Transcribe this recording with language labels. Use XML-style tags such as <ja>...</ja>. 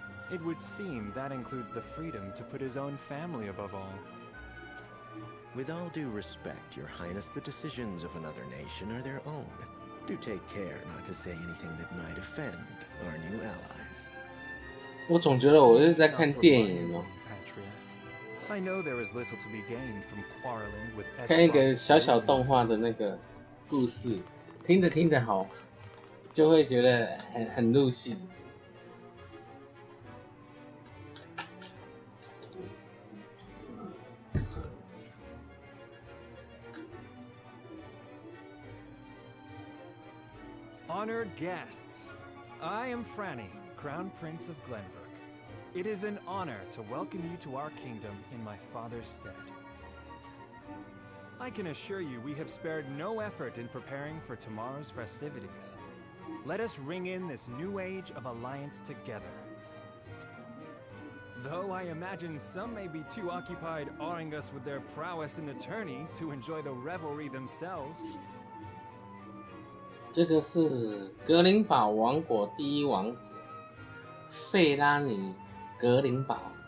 <en>It would seem that includes the freedom to put his own family above all. With all due respect, Your Highness, the decisions of another nation are their own. Do take care not to say anything that might offend our new allies.</en> <zh>我总觉得我是在看电影哦，</zh> <en>I know there is little to be gained from quarreling with</en> <zh>看一个小小动画的那个故事，听着听着好，就会觉得很入戏。</zh> <en>Honored guests, I am Franny, Crown Prince of Glenbrook. It is an honor to welcome you to our kingdom in my father's stead. I can assure you we have spared no effort in preparing for tomorrow's festivities. Let us ring in this new age of alliance together. Though I imagine some may be too occupied awing us with their prowess in the tourney to enjoy the revelry themselves.</en> <zh>这个是格林堡王国第一王子费拉尼格林堡。</zh>